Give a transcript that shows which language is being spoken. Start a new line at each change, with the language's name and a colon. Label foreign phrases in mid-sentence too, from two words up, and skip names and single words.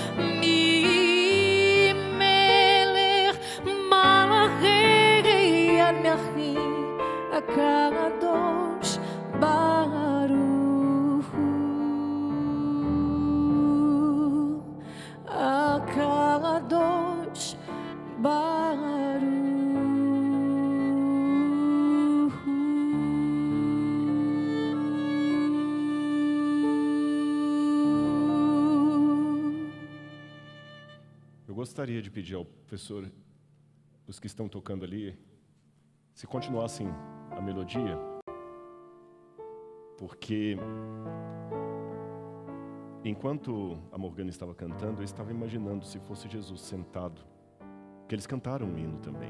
Hebrew: מי מלך מלאכי המלכים הקדוש ברוך הוא. הקדוש ברוך הוא.
Portuguese: Eu gostaria de pedir ao professor, os que estão tocando ali, se continuassem a melodia, porque enquanto a Morgana estava cantando, eu estava imaginando se fosse Jesus sentado, porque eles cantaram um hino também.